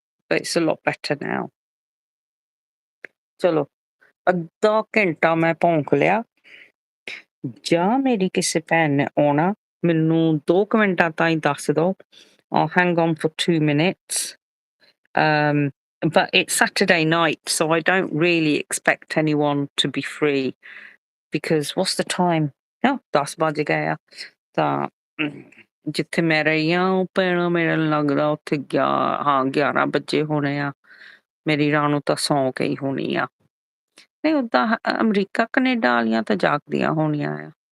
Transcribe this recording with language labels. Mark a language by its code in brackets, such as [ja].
[en] But it's a lot better now. [pa] ਚਲੋ ਅੱਧਾ ਘੰਟਾ ਮੈਂ ਭੌਂਕ ਲਿਆ, ਜਾਂ ਮੇਰੀ ਕਿਸੇ ਭੈਣ ਨੇ ਆਉਣਾ, ਮੈਨੂੰ 2 ਮਿੰਟਾਂ ਤਾਈਂ ਦੱਸ ਦਿਓ। [en] I'll hang on for 2 minutes. But it's Saturday night, so I don't really expect anyone to be free because what's the time? [pa] Oh, 10 ਵੱਜ ਗਏ ਆ। ਤਾਂ ਜਿੱਥੇ ਮੈਂ ਰਹੀ ਹਾਂ ਉਹ ਭੈਣਾ ਮੈਨੂੰ ਲੱਗਦਾ ਉੱਥੇ 11 ਵਜੇ ਹੋਣੇ ਆ। ਮੇਰੀ ਰਾਣੂ ਤਾਂ ਸੌਂ ਗਈ ਹੋਣੀ ਆ। ਨਹੀਂ ਓਦਾਂ ਅਮਰੀਕਾ ਕਨੇਡਾ ਵਾਲੀਆਂ ਤਾਂ ਜਾਗਦੀਆਂ ਹੋਣੀਆਂ ਆ।